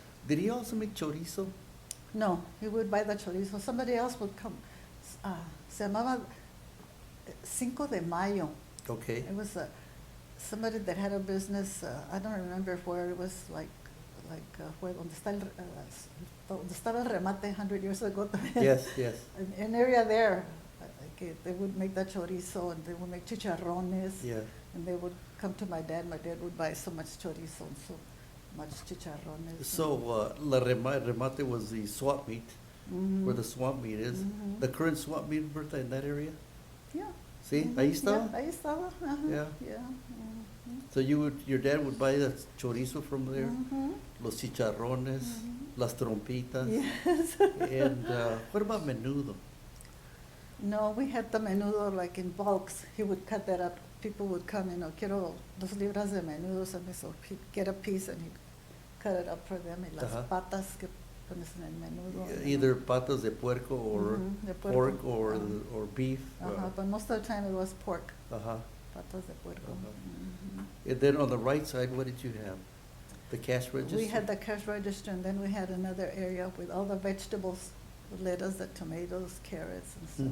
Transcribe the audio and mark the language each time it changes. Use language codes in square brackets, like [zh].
[en] Did he also make chorizo? No, he would buy the chorizo. Somebody else would come. [es] Se llamaba Cinco de Mayo. [en] Okay, It was somebody that had a business, I don't remember where, it was like where, [es] donde estaba el remate [en] 100 years ago. yes, yes, An area there, they would make the chorizo, and they would make chicharrones. yeah. And they would come to my dad would buy so much chorizo and so much chicharrones. So, remate was the swap meet, where the swap meet is. Mhm. The current swap meet, Bertha, in that area? Yeah. See, Mhm, [es] ahí estaba? yeah, ahí estaba, ajá, [en] Yeah. yeah. Mhm. So your dad would buy the chorizo from there, Mhm. [es] los chicharrones, Mhm. las trompitas, [en] Yes. and what about menudo? No, we had the menudo like in bulks. He would cut that up. People would come, [es] quiero 2 libras de menudo, [en] so he'd get a piece and he'd cut it up for them. [es] Y las Ajá. patas que pones en el menudo. [en] Either [es] patas de puerco or Mhm, de puerco. [en] pork or Ajá. or beef. But most of the time it was pork, Uh-huh. [es] patas de puerco. Uh-huh. Mhm. [en] And then on the right side, what did you have? The cash register? We had the cash register, and then we had another area with all the vegetables, the lettuce, the tomatoes, carrots, and stuff